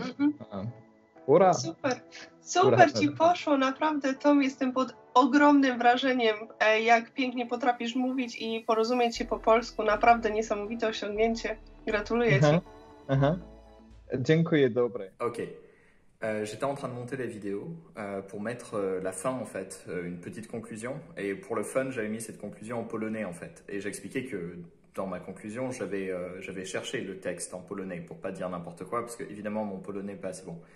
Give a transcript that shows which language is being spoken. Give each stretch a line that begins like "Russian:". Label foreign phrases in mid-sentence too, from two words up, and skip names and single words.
Polish: Ura! Super ci poszło, naprawdę Tom, jestem pod ogromnym wrażeniem, jak pięknie potrafisz mówić i porozumieć się po polsku, naprawdę niesamowite osiągnięcie, gratuluję ci. Dziękuję, dobre. Ok.
French: J'étais en train de monter la vidéo pour mettre la fin en fait, une petite conclusion. Et pour le fun, j'avais mis cette conclusion en polonais en fait. Et j'expliquais que dans ma conclusion, j'avais cherché le texte en polonais pour pas dire n'importe quoi, parce que évidemment mon polonais n'est pas assez bon.